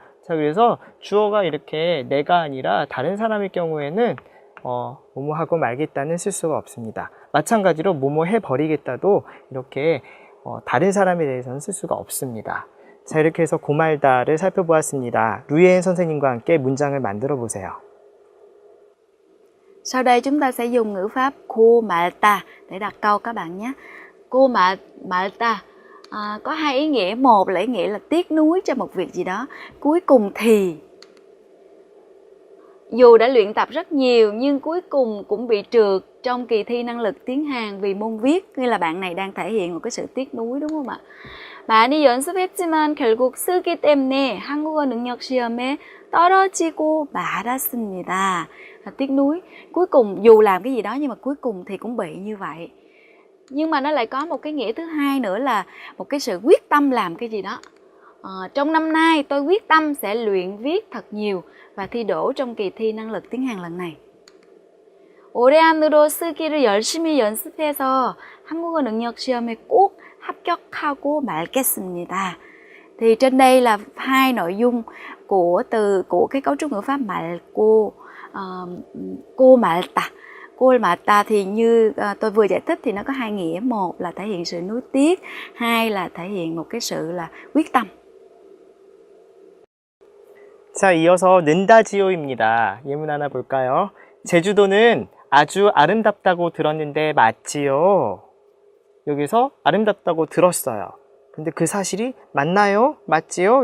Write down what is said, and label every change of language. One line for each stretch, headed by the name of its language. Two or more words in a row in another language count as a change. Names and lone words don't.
Korean: 자, 그래서 주어가 이렇게 내가 아니라 다른 사람일 경우에는 뭐뭐 하고 말겠다는 쓸 수가 없습니다. 마찬가지로 뭐뭐 해버리겠다도 이렇게 다른 사람에 대해서는 쓸 수가 없습니다. 자, 이렇게 해서 고말다를 살펴보았습니다. 루이엔 선생님과 함께 문장을 만들어 보세요.
Vietnamese: Sau đây chúng ta sẽ dùng ngữ pháp cô malta để đặt câu các bạn nhé. Cô malta có hai ý nghĩa. Một là ý nghĩa là tiếc nuối cho một việc gì đó. Cuối cùng thì dù đã luyện tập rất nhiều nhưng cuối cùng cũng bị trượt trong kỳ thi năng lực tiếng Hàn vì môn viết, như là bạn này đang thể hiện một cái sự tiếc nuối, đúng không ạ?
Korean: 많이 연습했지만 결국 쓰기 때문에 한국어 능력 시험에 떨어지고 말았습니다.
Vietnamese: Tiếc nuối, cuối cùng dù làm cái gì đó nhưng mà cuối cùng thì cũng bị như vậy. Nhưng mà nó lại có một cái nghĩa thứ hai nữa là một cái sự quyết tâm làm cái gì đó. Trong năm nay tôi quyết tâm sẽ luyện viết thật nhiều và thi đỗ trong kỳ thi năng lực tiếng Hàn lần này.
Korean: 올해 안으로 쓰기를 열심히 연습해서 한국어 능력 시험에 꼭 합격하고 말겠습니다.
Vietnamese: Thì trên đây là hai nội dung của cái cấu trúc ngữ pháp 말고, cô 말다. Cô 말다 thì như tôi vừa giải thích thì nó có hai nghĩa. Một là thể hiện sự nuối tiếc, hai là thể hiện một cái sự là quyết tâm.
Korean: 자, 이어서 는다지요입니다. 예문 하나 볼까요? 제주도는 아주 아름답다고 들었는데 맞지요? 여기서 아름답다고 들었어요. 근데 그 사실이 맞나요? 맞지요?